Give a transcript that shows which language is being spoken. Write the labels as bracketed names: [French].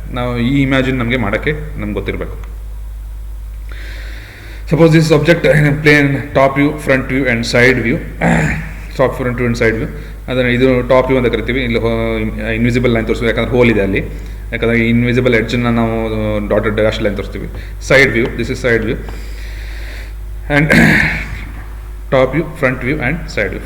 [Kannada] ನಾವು ಈ ಇಮ್ಯಾಜಿನ್ ನಮಗೆ ಮಾಡೋಕ್ಕೆ ನಮ್ಗೆ ಗೊತ್ತಿರಬೇಕು. [English] Suppose this object in a plane, top view, front view and side view. Top, front view and side view. [Kannada] ಅದನ್ನು ಇದು ಟಾಪ್ ವ್ಯೂ ಅಂತ ಕರಿತೀವಿ. ಇಲ್ಲಿ ಇನ್ವಿಸಿಬಲ್ ಲೈನ್ ತೋರಿಸ್ತೀವಿ, ಯಾಕಂದ್ರೆ ಹೋಲ್ ಇದೆ ಅಲ್ಲಿ. ಯಾಕಂದರೆ ಇನ್ವಿಸಿಬಲ್ ಎಡ್ಜನ್ನು ನಾವು ಡಾಟೆಡ್ ಡ್ಯಾಶ್ ಲೈನ್ ತೋರಿಸ್ತೀವಿ. [English] Side view, this is side view. And top view, front view and side view.